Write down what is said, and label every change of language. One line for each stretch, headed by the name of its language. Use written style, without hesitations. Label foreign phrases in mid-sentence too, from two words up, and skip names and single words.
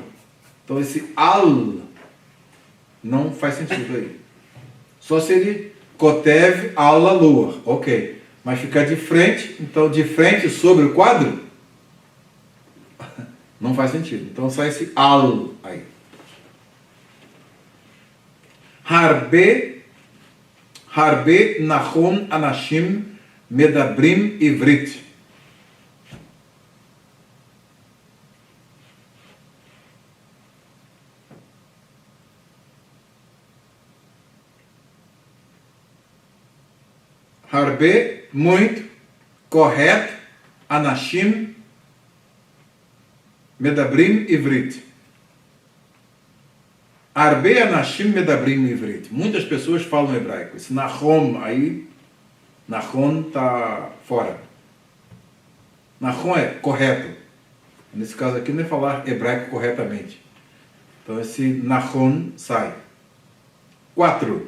Portuguese: Então, esse al não faz sentido aí. Só se ele kotev ala lua. Ok. Mas ficar de frente, então de frente sobre o quadro, não faz sentido. Então sai esse al aí.
Hebrew: הרבה נכון אנשים מדברים עברית. Harbe,
Portuguese: muito, correto,
Hebrew: אנשים, מדברים עברית. הרבה אנשים מדברים עברית.
Portuguese: Muitas pessoas falam hebraico. Esse nahom aí, nahom está fora. Nahom é correto. Nesse caso aqui não é falar hebraico corretamente. Então esse nahom sai. 4.